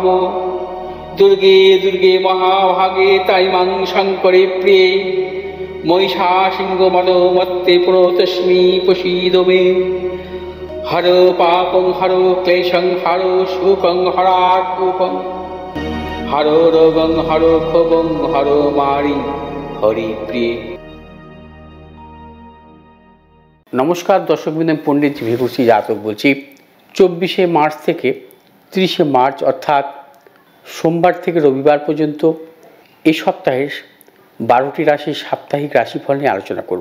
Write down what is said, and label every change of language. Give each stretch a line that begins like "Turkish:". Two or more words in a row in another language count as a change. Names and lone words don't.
Sanskrit: दुर्गे दुर्गे महाभागे ताई मां शङ्करे प्रिये महिषासिंहमदमत्ते प्रणतोऽस्मि प्रसीद मे। हरो पापं हरो क्लेशं हरो शोकं हरात्मकं हरो रोगं हरो क्षोभं हरो मारि हरि प्रिय।
Bangla: নমস্কার দর্শকবৃন্দ, আমি পণ্ডিত বিভূষি জাতক বলছি। 24শে মার্চ থেকে 30শে মার্চ অর্থাৎ সোমবার থেকে রবিবার পর্যন্ত এই সপ্তাহের 12টি রাশির সাপ্তাহিক রাশিফল নিয়ে আলোচনা করব।